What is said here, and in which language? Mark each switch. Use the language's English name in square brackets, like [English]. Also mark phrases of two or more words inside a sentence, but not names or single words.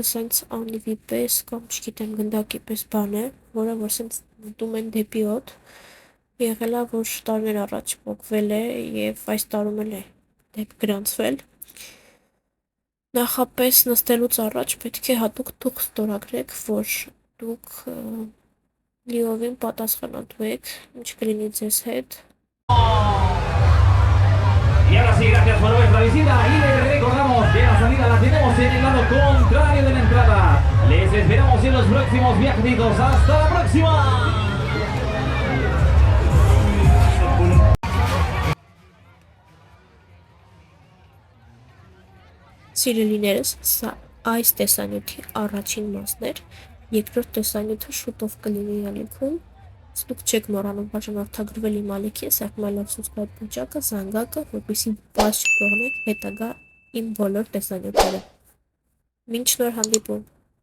[Armenian] սենց անիվի պես կամ չգիտեմ գնդակի պես բան է, որը որ սենց մտում են դեպի օդ։ Եղել է, որ տարիներ առաջ փոխվել է եւ այս տարում էլ է դեպ գրանցվել։ Նախապես նստելուց առաջ պետք է հատուկ թուղթ ստորագրեք, որ դուք լիովին պատասխանատու եք, ինչ կլինի ձեզ հետ։ [Spanish] Y ahora sí, gracias por vuestra visita y les recordamos que la salida la tenemos en el lado contrario de la entrada. Les esperamos en los próximos viajecitos. ¡Hasta la próxima! [Armenian] Սիրելիներս, սա այս տեսանյութի առաջին մասն էր, երկրորդ տեսանյութը շուտով կլինի ալիքում, դուք չեք մոռանում բաժանորդագրվել իմ ալիքին, սեղմելով subscribe պուջակը, զանգակը, որպեսզի բաց չթողնեք հետագա իմ բոլոր տեսանյութերը։ Մինչ նոր հանդիպում։